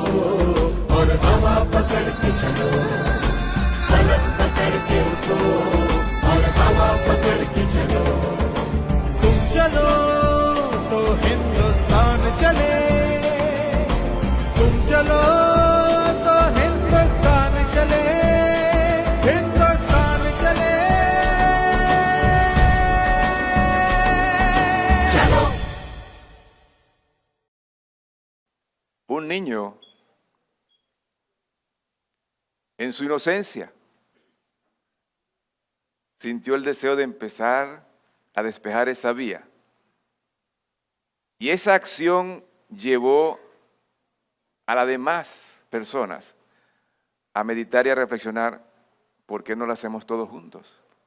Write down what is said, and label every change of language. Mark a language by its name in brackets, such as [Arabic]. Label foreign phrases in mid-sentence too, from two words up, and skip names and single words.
[Hindi] और हवा पकड़ के चलो फलक पकड़ के उठो और हवा पकड़ के चलो तुम चलो तो हिंदुस्तान चले तुम चलो तो हिंदुस्तान चले हिंदुस्तान चले चलो [Spanish] Un niño, en su inocencia, sintió el deseo de empezar a despejar esa vía. Y esa acción llevó a las demás personas a meditar y a reflexionar, ¿por qué no lo hacemos todos juntos?